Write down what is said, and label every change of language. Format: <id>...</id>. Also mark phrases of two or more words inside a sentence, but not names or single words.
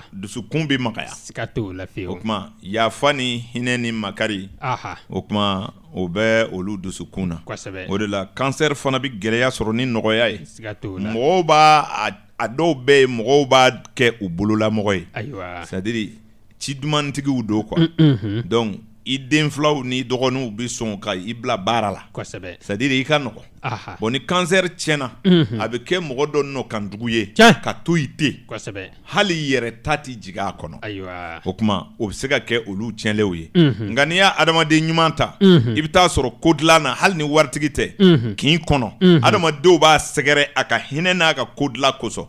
<bm>dusukun bɛ magaya siga t'o la o fiyewu kuma yafa ni hinɛ ni makari aha o kuma o bɛ olu dusukun na kosɛbɛ o de la kansɛri fana bɛ gɛlɛya sɔrɔ ni nɔgɔya ye siga t'o la mɔgɔw b'a a dɔw bɛ yen mɔgɔw b'a kɛ u bololamɔgɔ ye ayiwa</bm> <fr>c'est à dire</fr> <bm>ci dumantigiw don</bm> <fr>quoi donc</fr> <bm>i den filaw ni dɔgɔninw bɛ sɔn ka i bila baara la kosɛbɛ</bm> <fr>c'est à dire</fr> <bm>i ka nɔgɔ aha bon ni kansɛri tiɲɛna a bɛ kɛ mɔgɔ dɔ nɔ kan jugu ye Tiɲɛ. ka to i ten kosɛbɛ hali i yɛrɛ ta tɛ jigin a kɔnɔ ayiwa o kuma o bɛ se ka kɛ olu tiɲɛlenw ye nka n'i y'a adamaden ɲuman ta i bɛ taa sɔrɔ ko dilan na hali ni waritigi tɛ k'i kɔnɔ adamadenw b'a sɛgɛrɛ a ka hinɛ n'a ka ko dilan kosɔn</bm>